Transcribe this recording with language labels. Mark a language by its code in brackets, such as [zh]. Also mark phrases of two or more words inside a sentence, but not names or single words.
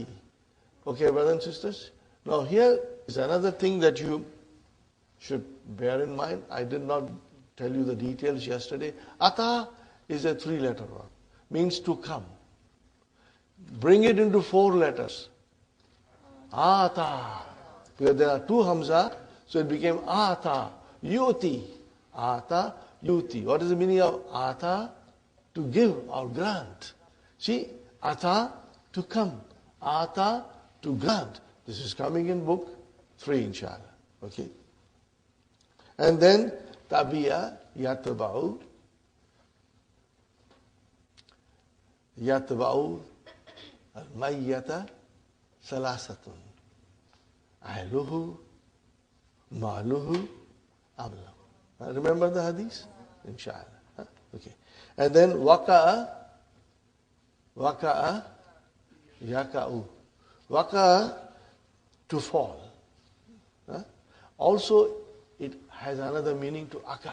[en] Okay, brothers and sisters. Now here is another thing that you should bear in mind. I did not tell you the details yesterday. Ata is a 3-letter word. Means to come. Bring it into 4 letters. Ata. Because there are 2 hamza, so it became ata. [ar] يؤتي. آتى، يؤتي. [en] What is the meaning of ata? To give or grant. See, ata, to come. Ata, to grant. This is coming in book 3, inshallah. Okay. And then, [ar] تبع، يتبع. يتبع الميت ثلاثة. أهله، ماله، عمله. [en] Remember the hadith? Inshallah. Okay. And then [ar] وقع، يقع. [en] Waqa'a, to fall. Also, it has another meaning to occur.